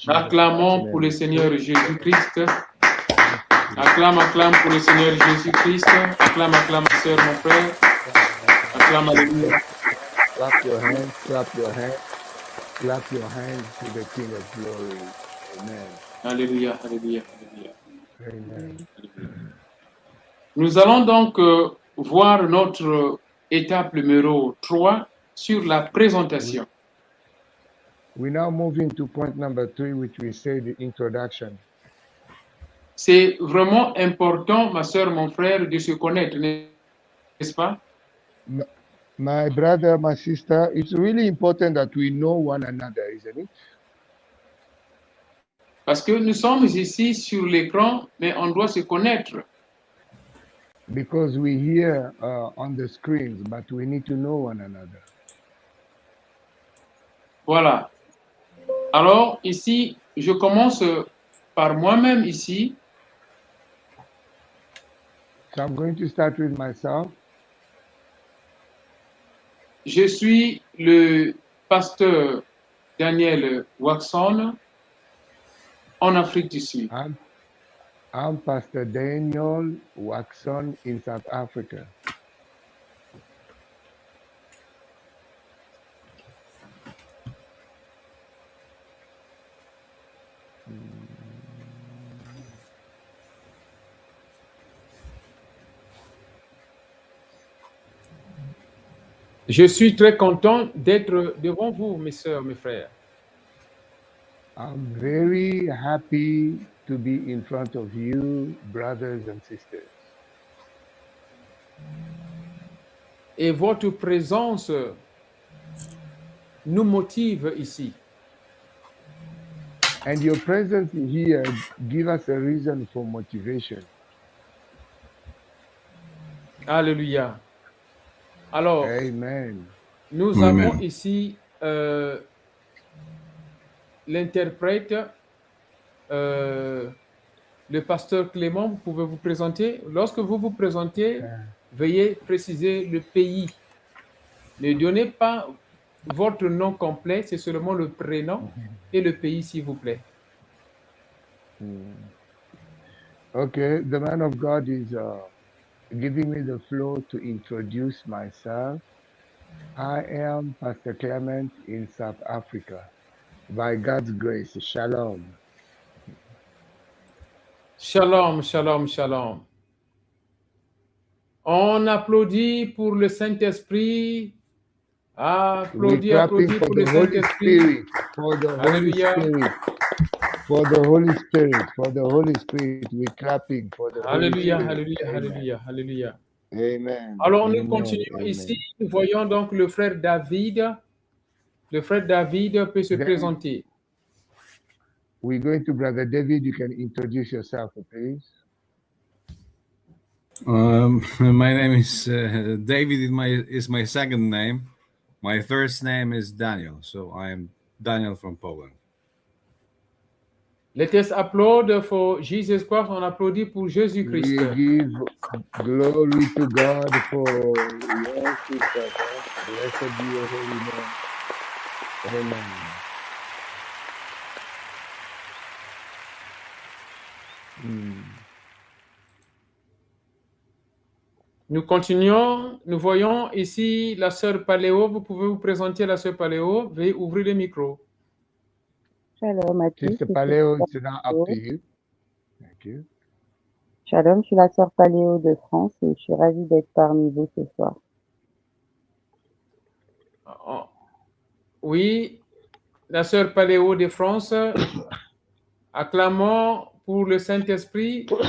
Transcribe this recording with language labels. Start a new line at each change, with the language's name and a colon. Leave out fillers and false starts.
French: Acclamons pour le Seigneur Jésus-Christ. Acclame, acclame pour le Seigneur Jésus-Christ. Acclame, acclame, sœur, mon frère. Acclame, alléluia.
English: Clap your hands, clap your hands, clap your hands to the King of Glory. Amen.
French: Alléluia, alléluia, alléluia. Amen. Nous allons donc voir notre étape numéro 3 sur la présentation.
English: We're now moving to point number 3, which we say the introduction.
French: C'est vraiment important, ma sœur, mon frère, de se connaître, n'est-ce pas?
English: My brother, my sister, it's really important that we know one another, isn't it?
French: Parce que nous sommes ici sur l'écran, mais on doit se connaître.
English: Because we hear on the screens, but we need to know one another.
French: Voilà. Alors, ici, je commence par moi-même ici.
English: So I'm going to start with myself.
French: Je suis le pasteur Daniel Waxon en Afrique du Sud.
English: I'm Pastor Daniel Waxon in South Africa.
French: Je suis très content d'être devant vous, mes sœurs, mes frères.
English: I'm very happy to be in front of you, brothers and sisters.
French: Et votre présence nous motive ici.
English: And your presence here give us a reason for motivation.
French: Alléluia. Alors, Amen. nous avons ici l'interprète, le pasteur Clément. Vous pouvez vous présenter. Lorsque vous vous présentez, veuillez préciser le pays. Ne donnez pas votre nom complet, c'est seulement le prénom et le pays, s'il vous plaît.
English: Okay, the man of God is giving me the floor to introduce myself. I am Pastor Clement in South Africa. By God's grace, shalom. Shalom, shalom, shalom.
French: On applaudit pour le Saint-Esprit. Applaudis, applaudis pour le Saint-Esprit.
English: For the
French: Alléluia.
English: Holy Spirit. For the Holy Spirit. For the Holy Spirit. We're clapping for the
French: Alléluia,
English: Holy Spirit.
French: alléluia, Amen. alléluia, alléluia. Amen. Alors, nous Amen. continuons Amen. ici. Nous voyons donc le frère David. Le frère David peut se présenter.
English: We're going to Brother David. You can introduce yourself, please. My name is David. Is my second name. My first name is Daniel. So I am Daniel from Poland. Let us applaud for Jesus Christ.
French: On applaudit pour Jésus-Christ.
English: We give glory to God for your sister. Blessed be your holy name. Amen.
French: Nous continuons. Nous voyons ici la sœur Paléo. Vous pouvez vous présenter, la sœur Paléo. Veuillez ouvrir le micro. Shalom à tous.
English: Sister Paleo, it's now up to you. Thank you.
French: Shalom, je suis la sœur Paléo de France et je suis ravie d'être parmi vous ce soir. Oui, la sœur Paléo de France. Acclamons pour le Saint-Esprit.